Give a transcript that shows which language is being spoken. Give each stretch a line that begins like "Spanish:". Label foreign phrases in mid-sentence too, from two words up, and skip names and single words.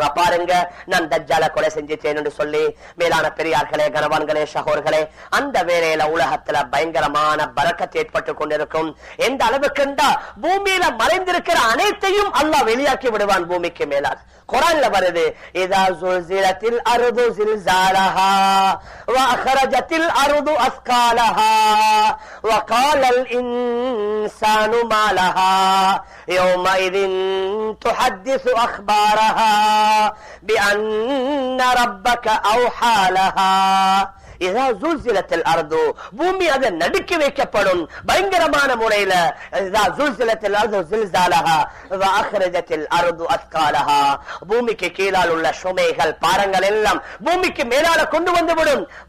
Tamil: பாருங்க, நான் தஜ்ஜால கொலை செஞ்சிட்டேன் என்று சொல்லி. மேலான பெரியார்களே, கனவான்களே, ஷஹோர்களே, அந்த வேளையில உலகத்துல பயங்கரமான பரக்கத் ஏற்பட்டு கொண்டிருக்கும். எந்த அளவுக்குண்டா பூமியில மறைந்திருக்கிற அனைத்தையும் அல்லாஹ் வெளியாக்கி விடுவான் பூமிக்கு மேலால். குர்ஆன்ல வருது,
Arabic: إذا زلزلت الأرض زلزالها وأخرجت الأرض أثقالها وقال الإنسان ما لها يومئذ تحدث أخبارها بأن ربك أوحى لها.
Tamil: பூமி அதை நடுக்கி வைக்கப்படும் பயங்கரமான முறையில. பூமிக்கு கீழால் உள்ள சுமைகள், பாரங்கள் எல்லாம் பூமிக்கு மேலால கொண்டு வந்துவிடும்.